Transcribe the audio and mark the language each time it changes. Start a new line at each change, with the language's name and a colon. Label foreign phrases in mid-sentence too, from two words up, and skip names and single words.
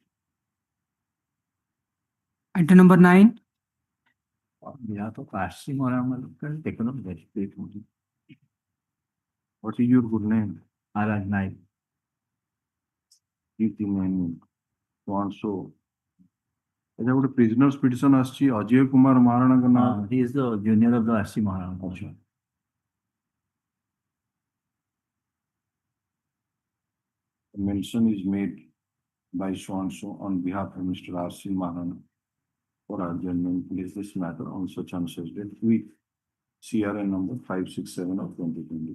English: Item number 9. What is your good name? Araj Naik. So and so.
Odia: अच्छा ଗୋଟେ
English: prisoners petition
Odia: ଆସିଛି ଅଜୟ କୁମାର ମହାରଣାଙ୍କ ନାଁ.
English: He is the junior of the S.S Mishra. Mention is made by so and so on behalf of Mr. R.C. Maharana for adjournment. Place this matter on such and such date with CRA number 567 of 2020.